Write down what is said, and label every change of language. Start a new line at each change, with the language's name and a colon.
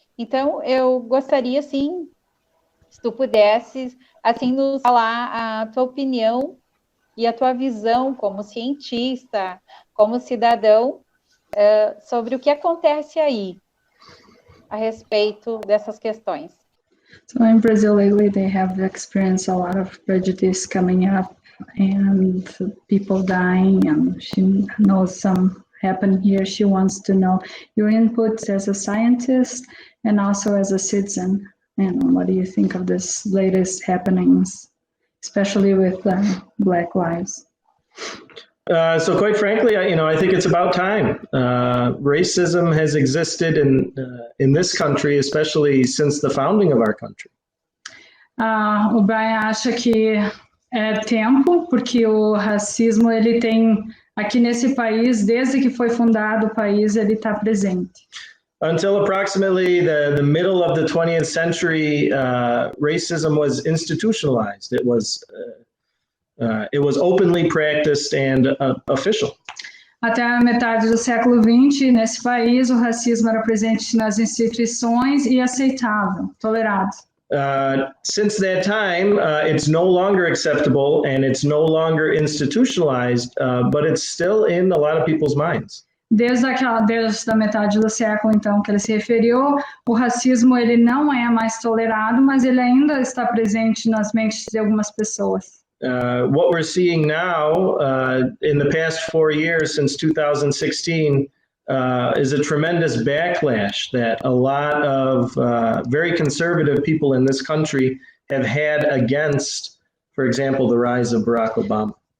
Portuguese: Então, eu gostaria, assim, se tu pudesses, assim, nos falar a tua opinião e a tua visão como cientista, como cidadão, sobre o que acontece aí a respeito dessas questões.
English: So in Brazil lately, they have experienced a lot of prejudice coming up and people dying, and she knows some happened here. She wants to know your inputs as a scientist and also as a citizen. And what do you think of this latest happenings, especially with Black lives? So quite frankly, I think it's about time. Racism has existed in this country, especially since the founding of our country.
Portuguese: O Brian acha que é tempo, porque o racismo ele tem aqui nesse país, desde que foi fundado o país, ele está presente.
English: Until approximately the middle of the 20th century, racism was institutionalized. It was openly practiced and official.
Portuguese: Até a metade do século XX, nesse país, o racismo era presente nas instituições e aceitável, tolerado.
English: Since that time, it's no longer acceptable and it's no longer institutionalized, but it's still in a lot of people's minds.
Portuguese: Desde a metade do século, então, que ele se referiu, o racismo ele não é mais tolerado, mas ele ainda está presente nas mentes de algumas pessoas.
English: What we're seeing now, in the past 4 years since 2016, is a tremendous backlash that a lot of very conservative people in this country have had against, for example, the rise of Barack Obama.